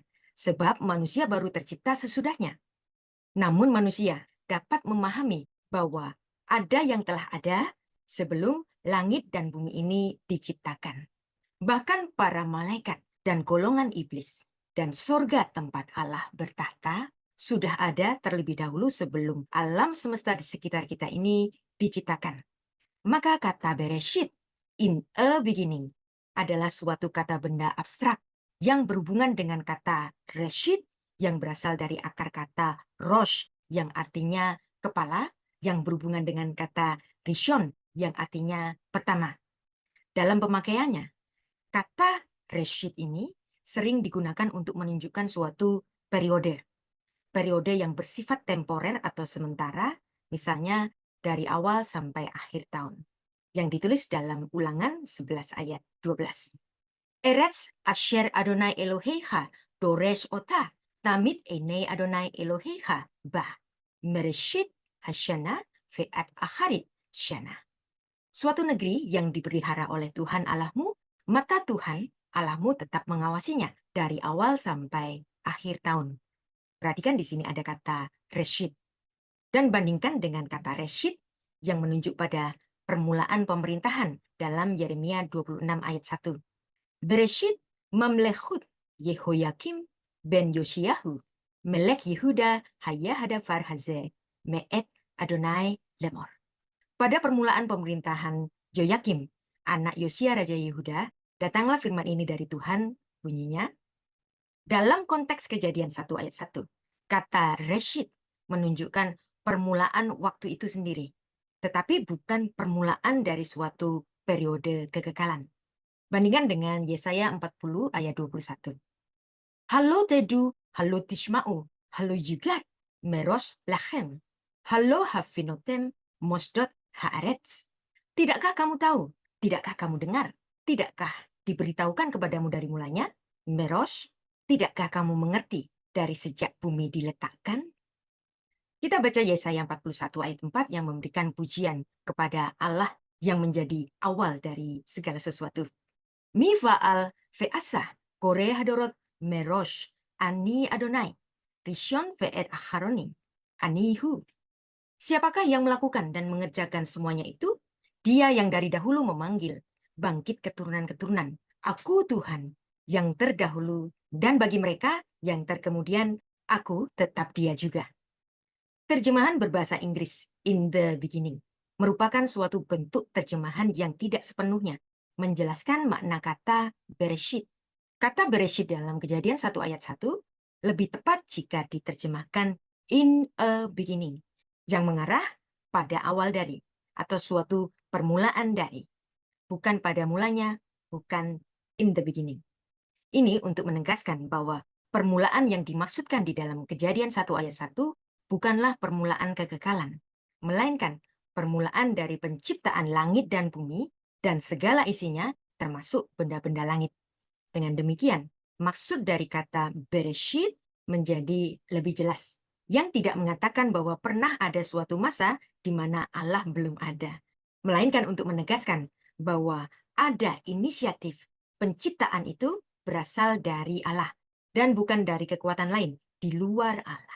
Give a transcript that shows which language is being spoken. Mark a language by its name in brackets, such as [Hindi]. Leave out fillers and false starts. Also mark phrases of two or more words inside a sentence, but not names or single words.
[Indonesian] Sebab manusia baru tercipta sesudahnya. Namun manusia dapat memahami bahwa ada yang telah ada sebelum langit dan bumi ini diciptakan. Bahkan para malaikat dan golongan iblis dan surga tempat Allah bertahta sudah ada terlebih dahulu sebelum alam semesta di sekitar kita ini diciptakan. Maka kata Bereshit, [English] in a beginning, [Indonesian] adalah suatu kata benda abstrak yang berhubungan dengan kata Reshit yang berasal dari akar kata Rosh yang artinya kepala, yang berhubungan dengan kata Rishon yang artinya pertama. Dalam pemakaiannya, kata Reshit ini sering digunakan untuk menunjukkan suatu periode. Periode yang bersifat temporer atau sementara, misalnya dari awal sampai akhir tahun, yang ditulis dalam Ulangan 11 ayat 12. [Hebrew] ארץ אשר יהוה אלהיך דרש אתה תמיד עיני יהוה אלהיך בה מראשית השנה ועד אחרית שנה. [Indonesian] Suatu negeri yang dipelihara oleh Tuhan Allahmu, mata Tuhan Allahmu tetap mengawasinya dari awal sampai akhir tahun. Perhatikan di sini ada kata reshit. Dan bandingkan dengan kata reshit yang menunjuk pada permulaan pemerintahan dalam Yeremia 26 ayat 1. [Hebrew] בראשית ממלכות יהויקים בן יאשיהו מלך יהודה היה הדבר הזה מאת יהוה לאמר. [Indonesian] Pada permulaan pemerintahan Yoyakim, anak Yosia Raja Yehuda, datanglah firman ini dari Tuhan, bunyinya, dalam konteks Kejadian 1 ayat 1, kata reshit menunjukkan permulaan waktu itu sendiri, tetapi bukan permulaan dari suatu periode kekekalan. Bandingkan dengan Yesaya 40 ayat 21. [Hebrew] הלוא תדעו הלוא תשמעו הלוא הגד מראש לכם הלוא הבינתם מוסדות הארץ. [Indonesian] Tidakkah kamu tahu? Tidakkah kamu dengar? Tidakkah diberitahukan kepadamu dari mulanya? Meros, tidakkah kamu mengerti dari sejak bumi diletakkan? Kita baca Yesaya 41 ayat 4 yang memberikan pujian kepada Allah yang menjadi awal dari segala sesuatu. [Hebrew] מי פעל ועשה קרא הדרות מראש אני יהוה ראשון ואת אחרנים אני הוא. [Indonesian] Siapakah yang melakukan dan mengerjakan semuanya itu? Dia yang dari dahulu memanggil, bangkit keturunan-keturunan. Aku Tuhan yang terdahulu, dan bagi mereka yang terkemudian, aku tetap dia juga. Terjemahan berbahasa Inggris, [English] in the beginning, [Indonesian] merupakan suatu bentuk terjemahan yang tidak sepenuhnya menjelaskan makna kata Bereshit. Kata Bereshit dalam Kejadian 1 ayat 1 lebih tepat jika diterjemahkan [English] in a beginning, [Indonesian] yang mengarah pada awal dari, atau suatu permulaan dari, bukan pada mulanya, bukan [English] in the beginning. [Indonesian] Ini untuk menegaskan bahwa permulaan yang dimaksudkan di dalam Kejadian 1 ayat 1 bukanlah permulaan kekekalan, melainkan permulaan dari penciptaan langit dan bumi dan segala isinya, termasuk benda-benda langit. Dengan demikian, maksud dari kata Bereshit menjadi lebih jelas, yang tidak mengatakan bahwa pernah ada suatu masa di mana Allah belum ada, melainkan untuk menegaskan bahwa ada inisiatif penciptaan itu berasal dari Allah dan bukan dari kekuatan lain di luar Allah.